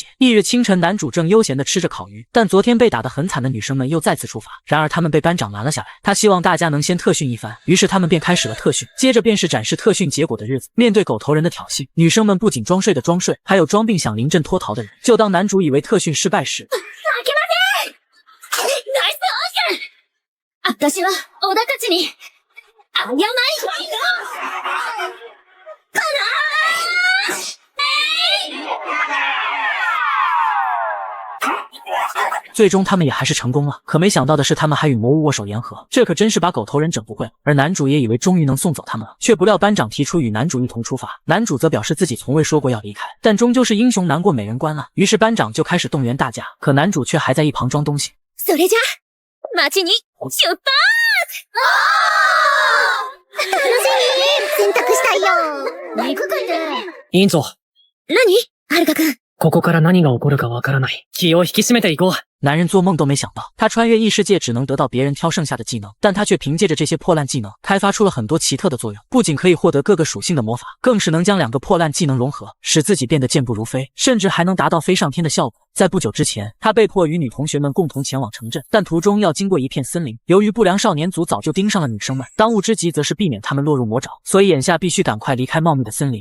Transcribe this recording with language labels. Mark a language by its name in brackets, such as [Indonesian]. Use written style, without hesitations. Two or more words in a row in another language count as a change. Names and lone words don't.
[Chinese] 翌日清晨，男主正悠闲地吃着烤鱼，但昨天被打得很惨的女生们又再次出发，然而他们被班长拦了下来，他希望大家能先特训一番，于是他们便开始了特训。接着便是展示特训结果的日子，面对狗头人的挑衅，女生们不仅装睡的装睡，还有装病想临阵脱逃的人。就当男主以为特训失败时， [Japanese] 私は小田たちに謝り [Chinese] 最终他们也还是成功了，可没想到的是他们还与魔物握手言和，这可真是把狗头人整不会了。而男主也以为终于能送走他们了，却不料班长提出与男主一同出发，男主则表示自己从未说过要离开，但终究是英雄难过美人关啊。于是班长就开始动员大家，可男主却还在一旁装东西。 [Japanese] それじゃ街に出発！楽しみ！選択したいよ！行くかね？委員長、何？はるかくん。ここから何が起こるかわからない。気を引き締めていこう。 [Chinese] 男人做梦都没想到，他穿越异世界只能得到别人挑剩下的技能，但他却凭借着这些破烂技能，开发出了很多奇特的作用，不仅可以获得各个属性的魔法，更是能将2个破烂技能融合，使自己变得健步如飞，甚至还能达到飞上天的效果。在不久之前，他被迫与女同学们共同前往城镇，但途中要经过一片森林，由于不良少年组早就盯上了女生们，当务之急则是避免他们落入魔爪，所以眼下必须赶快离开茂密的森林。